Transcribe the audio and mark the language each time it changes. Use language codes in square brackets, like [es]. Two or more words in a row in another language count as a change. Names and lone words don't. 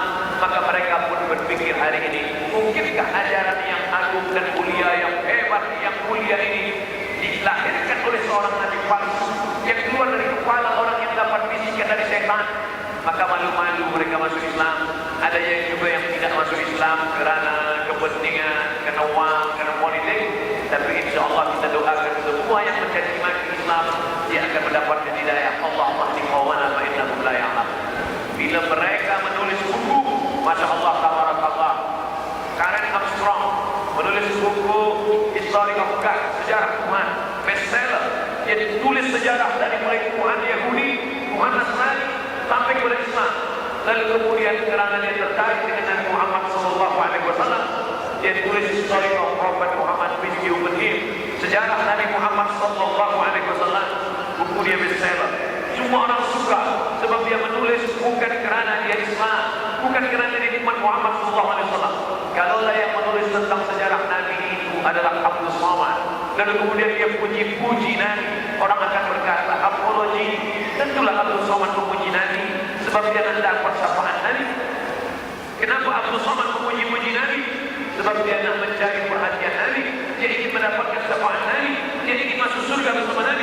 [ms] Maka mereka pun berpikir hari ini, mungkinkah ajaran yang agung dan mulia, yang hebat, yang mulia ini dilahirkan oleh seorang nabi palsu yang keluar dari kepala orang yang dapat bisikan dari setan? Maka malu-malu mereka masuk Islam. Ada yang juga yang tidak masuk Islam kerana kepentingan, kerana uang, kerana politik. Tapi insya Allah kita doakan semua yang menjadi maki Islam, dia akan mendapatkan hidayah. [ar] Allahumma hdi qauman fa innahum la ya'lamun. [ms] Bila mereka menulis buku, [ar] Masya Allah, [ms] tabarakallah, Karen Armstrong menulis buku History of God, sejarah Tuhan, bestseller. Dia tulis sejarah dari mulai Tuhan Yahudi, Tuhan Nasrani sampai kepada Islam. Lalu kemudian kerana dia tertarik dengan Nabi Muhammad SAW, dia tulis History of Prophet Muhammad bin Yubin, sejarah Nabi Muhammad SAW. Buku dia bestseller. Semua orang suka sebab dia menulis bukan kerana dia Islam, bukan kerana dia umat Muhammad SAW. Kalaulah yang menulis tentang sejarah Nabi itu adalah Abdul Somad, lalu kemudian dia puji-puji Nabi, orang akan berkata apologi. Tentulah Abdul Somad memuji Nabi sebab dia hendak persyafaat Nabi. Kenapa Abdul Somad memuji-puji Nabi? Sebab dia nak mencari perhatian Nabi, dia ingin mendapatkan syafaat Nabi, dia ingin masuk surga bersama Nabi.